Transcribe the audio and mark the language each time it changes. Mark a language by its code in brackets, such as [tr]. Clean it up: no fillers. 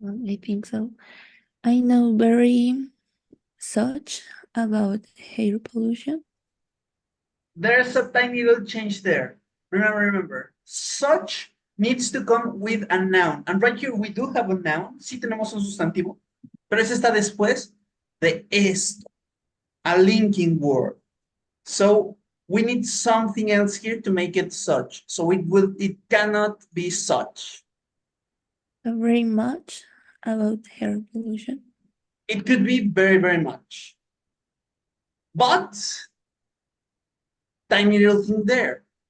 [en] I think so. I know very such about air pollution. There's a tiny little change there. Remember, such needs to come with a noun. And right here we do have a noun. [es] Sí tenemos un sustantivo. Pero ese está después de esto. [en] A linking word. So we need something else here to make it such. So it cannot be such. Very much about air pollution. It could be very, very much. But tiny little thing there.